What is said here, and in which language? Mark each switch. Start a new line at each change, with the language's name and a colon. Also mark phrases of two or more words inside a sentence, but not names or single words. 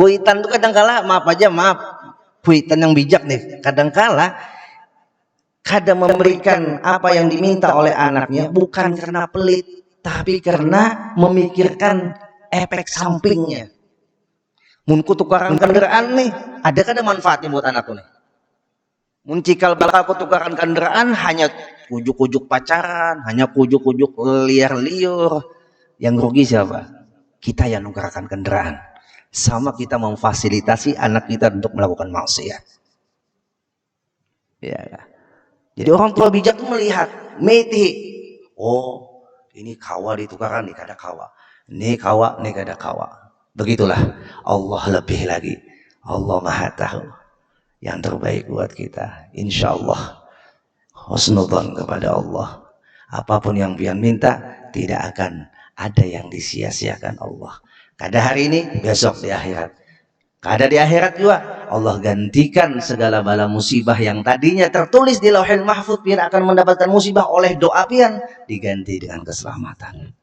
Banjar: Kuitan tuh kadangkala maaf aja maaf. Kuitan yang bijak nih kadangkala kada memberikan apa yang diminta oleh anaknya bukan karena pelit, tapi karena memikirkan efek sampingnya. Mun kutukaran kendaraan nih, ada kada manfaatnya buat anakku nih? Mun cikal bakal kutukaran kendaraan hanya ujuk-ujuk pacaran, hanya ujuk-ujuk liar-liur.
Indonesian: Yang rugi siapa? Kita yang nukarkan kendaraan. Sama kita memfasilitasi anak kita untuk melakukan maksiat. Ya. Jadi orang tua bijak itu melihat, meti.
Banjar: Oh, ini kawa ditukarkan, ini kada kawa. Ini kawa, ini kada kawa. Begitulah.
Indonesian: Allah lebih lagi. Allah Maha Tahu. Yang terbaik buat kita.
Arabic: إن شاء الله.
Indonesian: Husnudzon kepada Allah. Apapun yang pian minta, tidak akan ada yang disia-siakan Allah. Kada hari ini, besok di akhirat. Kada di akhirat juga, Allah gantikan segala bala musibah yang tadinya tertulis di Lauhul Mahfuz pian akan mendapatkan musibah oleh doa pian, diganti dengan keselamatan.